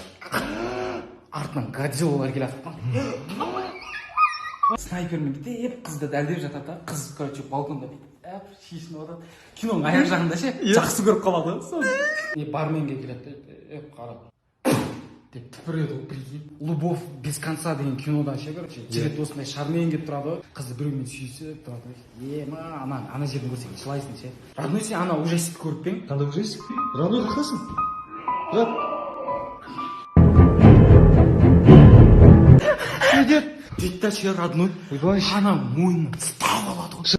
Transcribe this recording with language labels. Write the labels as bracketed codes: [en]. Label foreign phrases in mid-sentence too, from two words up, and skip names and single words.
[kk] Артынан Годзиллалар келе жатқан. Снайпермен бүйтіп қызды дәлдеп жатады да, қыз, короче, балконда бүйтіп шешініп жатады. Киноның аяқ жағында ше, жақсы көріп қалады. Барменге келеді, қара. Деп түпіреді ғой, прикинь. Любовь без конца деген кинодан ше, короче, жігіт осындай шармен келіп тұрады ғой, қызды біреумен сүйісіп тұрады. Ана жерден көрсең жылайсың ше. Родной, сен ана ужастикті көріп пе ең? Қандай ужастик? Родной қасың? Брат. Дейді да ше, родной, ана мойнын ұстап алады ғой.